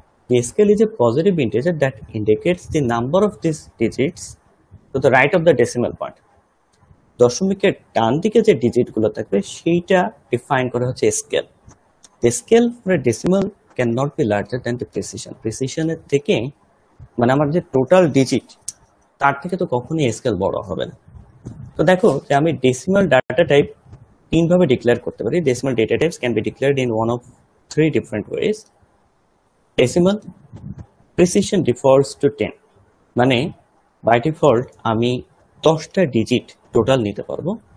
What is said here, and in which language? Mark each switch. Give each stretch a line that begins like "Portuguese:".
English: The scale is a positive integer that indicates the number of these digits to the right of the decimal point.
Bangla: দশমিকের ডান দিকে যে ডিজিটগুলো থাকবে সেইটা define করা হচ্ছে scale.
English: the scale for a decimal cannot be larger than the precision.
Bangla: Precision এর থেকে মানে আমার যে টোটাল ডিজিট তার থেকে তো কখনোই স্কেল বড় হবে না। তো দেখো যে আমি ডেসিমাল ডাটা টাইপ তিনভাবে ডিক্লেয়ার করতে পারি।
English: Decimal data types can be declared in one of three different ways. Decimal precision defaults to 10,
Bangla: মানে বাই ডিফল্ট আমি 10টা ডিজিট টোটাল নিতে পারবো।